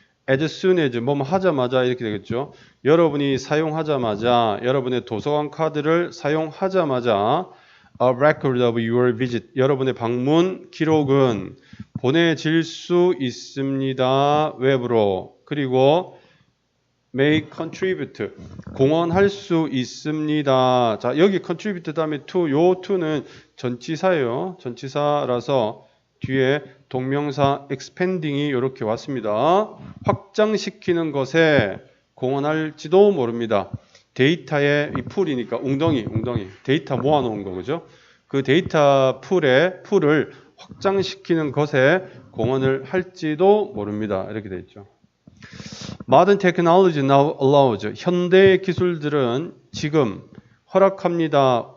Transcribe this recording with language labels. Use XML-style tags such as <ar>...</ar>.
<en>As soon as</en> <ko>뭐 하자마자 이렇게 되겠죠. 여러분이 사용하자마자 여러분의 도서관 카드를 사용하자마자</ko> <en>A record of your visit.</en> <ko>여러분의 방문 기록은 보내질 수 있습니다. 웹으로.</ko> <en>그리고 may contribute.</en> <ko>공헌할 수 있습니다. 자, 여기 contribute 다음에 to, 요 to는 전치사예요. 전치사라서 뒤에 동명사 expanding이 이렇게 왔습니다. 확장시키는 것에 공헌할지도 모릅니다. 데이터의 이 풀이니까 웅덩이 데이터 모아놓은 거 그죠? 그 데이터 풀을 확장시키는 것에 공헌을 할지도 모릅니다. 이렇게 돼 있죠.</ko> <en>Modern technology now allows.</en> <ko>현대 기술들은 지금 허락합니다.</ko>